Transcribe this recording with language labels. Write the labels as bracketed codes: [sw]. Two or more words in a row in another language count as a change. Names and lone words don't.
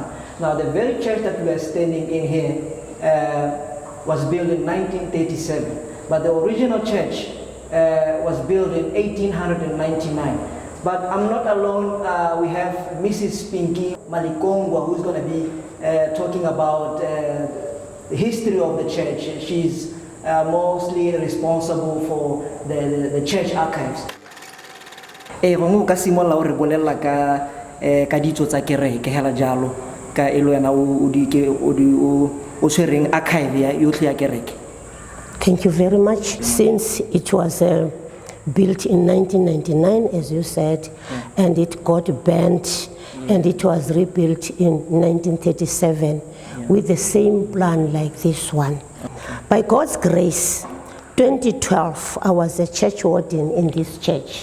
[en] Now, the very church that we are standing in here was built in 1937, but the original church was built in 1899. But I'm not alone. We have Mrs. Pinky Malikongwa, who's going to be talking about the history of the church. She's mostly responsible for the church archives. [tn] Go ka simolla o re bolela ka ditso tsa kereke hela jalo ka elo yana o tshwereng archive ya yotlhe ya kereke. [en] Thank you very much. Since it was built in 1999, as you said, and it got burnt, and it was rebuilt in 1937 with the same plan like this one. By God's grace, 2012, I was a church warden in this church.